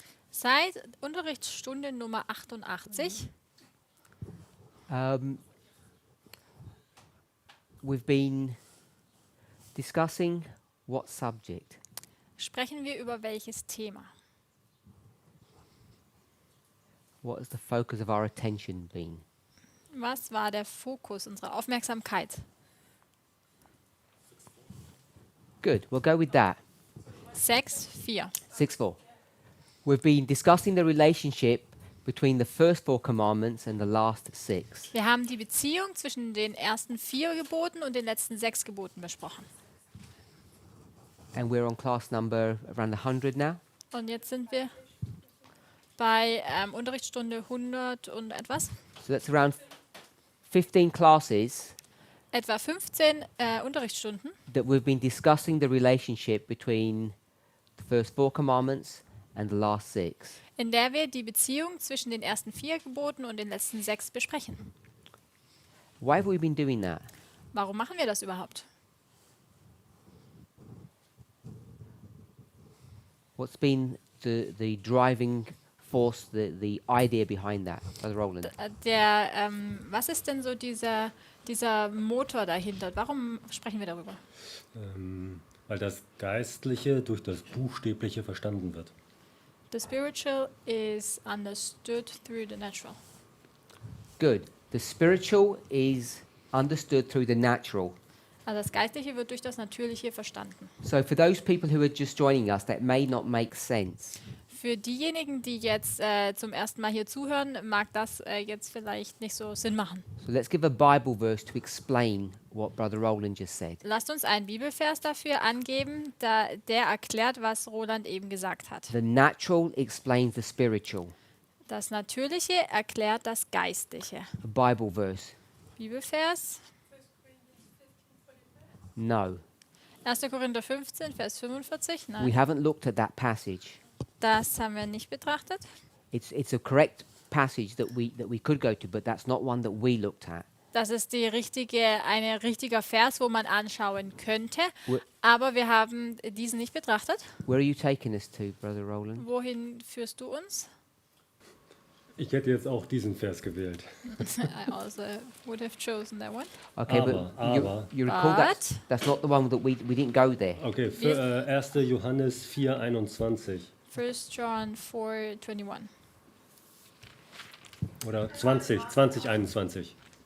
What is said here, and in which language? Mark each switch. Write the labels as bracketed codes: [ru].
[de] Seit Unterrichtsstunde Nummer 88 [en] we've been discussing what subject? [de] sprechen wir über welches Thema? [en] What has the focus of our attention been? [de] Was war der Fokus unserer Aufmerksamkeit? [en] Good, we'll go with that. 6,4. 6:4. We've been discussing the relationship between the first 4 commandments and the last 6. [de] Wir haben die Beziehung zwischen den ersten 4 Geboten und den letzten 6 Geboten besprochen. [en] And we're on class number around 100 now. [de] Und jetzt sind wir bei Unterrichtsstunde 100 und etwas. [en] So that's around 15 classes [de] Etwa 15 Unterrichtsstunden, [en] that we've been discussing the relationship between the first 4 commandments and the last 6. [de] in der wir die Beziehung zwischen den ersten 4 Geboten und den letzten 6 besprechen. [en] Why have we been doing that? [de] Warum machen wir das überhaupt? [en] What's been the driving force, the idea behind that, Brother Roland? [de] Was ist denn so dieser Motor dahinter? Warum sprechen wir darüber? Weil das Geistliche durch das Buchstäbliche verstanden wird. [en] The spiritual is understood through the natural. Good. The spiritual is understood through the natural. [de] Also das Geistliche wird durch das Natürliche verstanden. [en] So for those people who are just joining us, that may not make sense. [de] Für diejenigen, die jetzt zum ersten Mal hier zuhören, mag das jetzt vielleicht nicht so Sinn machen. [en] So let's give a Bible verse to explain what Brother Roland just said. [de] Lasst uns einen Bibelvers dafür angeben, der erklärt, was Roland eben gesagt hat. [en] The natural explains the spiritual. [de] Das Natürliche erklärt das Geistliche. [en] A Bible verse. [de] Bibelvers, [en] No. [de] 1. Korinther 15, Vers 45. [en] We [de] Nein, [en] haven't looked at that passage. [de] das haben wir nicht betrachtet. [en] It's a correct passage that we could go to, but that's not one that we looked at. [de] Das ist ein richtiger Vers, wo man anschauen könnte, Wo- aber wir haben diesen nicht betrachtet. [en] Where are you taking us to, Brother Roland? [de] Wohin führst du uns? Ich hätte jetzt auch diesen Vers gewählt. [en] I also would have chosen that one. Okay, [de] Aber- [en] you recall But- that's not the one that we didn't go there. [de] Okay, für 1. Johannes 4,21 [en] 1 John 4:21. [de] oder 2021.